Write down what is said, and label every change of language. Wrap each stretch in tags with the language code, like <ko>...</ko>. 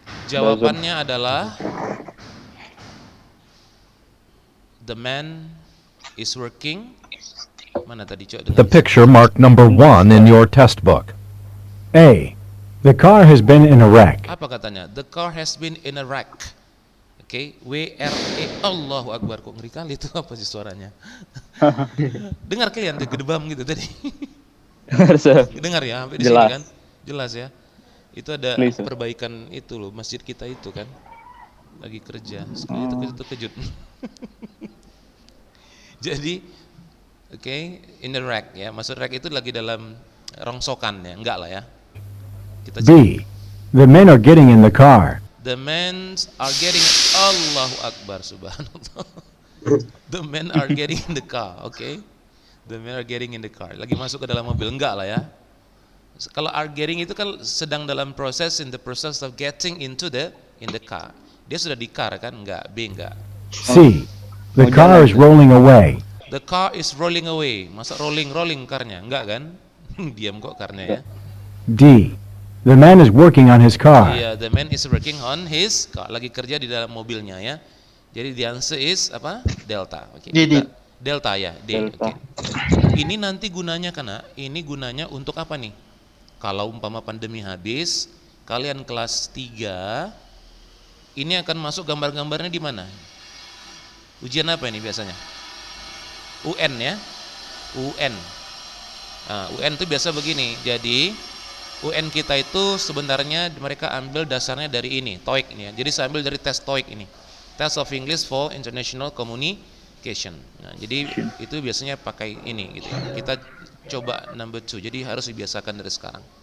<id>Jawabannya adalah</id> <en>the man is working.</en> <id>Mana tadi, Cok?</id> <en>The picture marked number 1 in your test book. A. The car has been in a wreck.</en> <id>Apa katanya?</id> <en>The car has been in a wreck.</en> <id>Oke, W-R-E. Allahu Akbar. Kok ngeri kali itu, apa sih suaranya? Dengar kalian tuh gedebam gitu tadi.</id> <en>Sir.</en> <id>Dengar ya, sampai di Jelas. sini kan? Jelas ya. Itu ada</id> <en>Please, sir.</en> <id>perbaikan itu loh, masjid kita itu kan. Lagi kerja. Sekali itu kejut. Jadi, oke,</id> <en>in the rack</en> <id>ya. Maksud rack itu lagi dalam rongsokan ya, enggak lah ya. Kita</id> <en>B. The men are getting in the car. The men are getting, Allahu Akbar, subhanallah. The men are getting in the car, okay? The men are getting in the car.</en> <id>Lagi masuk ke dalam mobil, enggak lah ya. Kalau are getting itu kan sedang dalam proses,</id> <en>in the process of getting into in the car.</en> <id>Dia sudah di car kan? Enggak, B enggak.</id> <en>C. The car is rolling away. The car is rolling away.</en> <id>Masa rolling carnya? Enggak kan? Diam kok carnya ya.</id> <en>D. The man is working on his car. Iya, the man is working on his car.</en> <id>Lagi kerja di dalam mobilnya ya. Jadi</id> <en>the answer is</en> <id>apa? Delta. Oke. Delta ya, D. Delta. Oke. Ini nanti gunanya ini gunanya untuk apa nih? Kalau umpama pandemi habis, kalian kelas 3 ini akan masuk gambar-gambarnya di mana? Ujian apa ini biasanya? UN ya. UN. Nah, UN itu biasa begini. Jadi UN kita itu sebenarnya mereka ambil dasarnya dari ini, TOEIC ini ya. Jadi saya ambil dari tes TOEIC ini.</id> <en>Test of English for International Communication.</en> <id>Nah, jadi itu biasanya pakai ini gitu ya. Kita coba number 2. Jadi harus dibiasakan dari sekarang.</id>